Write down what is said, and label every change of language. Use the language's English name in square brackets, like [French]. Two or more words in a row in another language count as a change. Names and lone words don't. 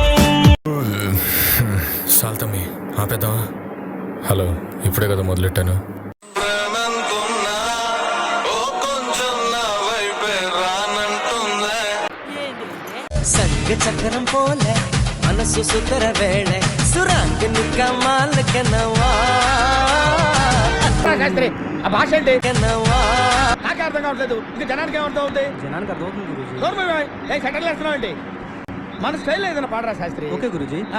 [Telugu] సాల్తమ్మి ఆపేద్దామా? హలో, ఇప్పుడే కదా మొదలెట్టాను. [Malayalam] సంగ చక్రం പോലെ മനസ്സു സുന്ദര വേള സുരാങ്കിന് കമാലക്കനവാ [Telugu] శాస్త్రి ఆ భాష ఏంటి కనవా నాకే అర్థం కావట్లేదు ఇంకా జనానికి ఏమర్థం అవుతుంది జనానికి అర్థమవుతుంది గురూజీ. ఏ సెటిల్ వేస్తున్నావు అండి మన స్టైల్ ఏదైనా పాడరా శాస్త్రి ఓకే గురూజీ.